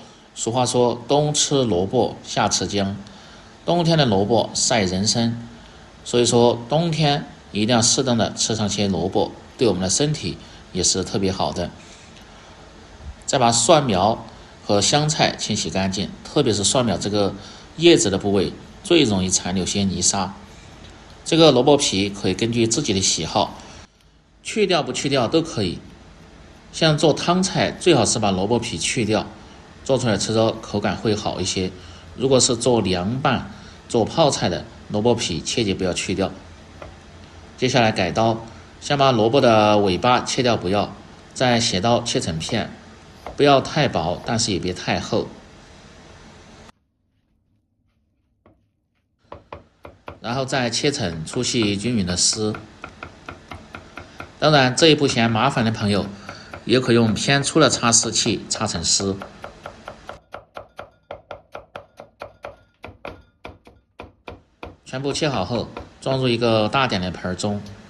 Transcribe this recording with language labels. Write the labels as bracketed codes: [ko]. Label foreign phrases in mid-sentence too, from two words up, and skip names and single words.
[zh] 俗話說冬吃蘿蔔夏吃薑，冬天的蘿蔔賽人參，所以說冬天一定要適當的吃上些蘿蔔，對我們的身體也是特別好的。再把蒜苗和香菜清洗乾淨，特別是蒜苗這個葉子的部位最容易殘留些泥沙。這個蘿蔔皮可以根據自己的喜好去掉不去掉都可以，像做湯菜最好是把蘿蔔皮去掉，做出来吃着口感会好一些。如果是做凉拌做泡菜的，蘿蔔皮切记不要去掉。接下来改刀，先把蘿蔔的尾巴切掉不要，再斜刀切成片，不要太薄，但是也別太厚。然後再切成粗細均勻的絲。當然這一步嫌麻煩的朋友，也可用偏粗的擦丝器擦成絲。全部切好後，装入一個大點的盆中。